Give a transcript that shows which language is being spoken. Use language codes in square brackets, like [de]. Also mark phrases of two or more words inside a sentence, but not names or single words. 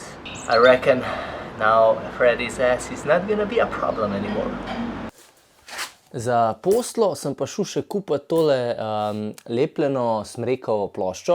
[en] I reckon now Freddy's ass is not gonna be a problem anymore. [sl] Za poslo sem pa šel še kupiti tole lepljeno smrekovo ploščo.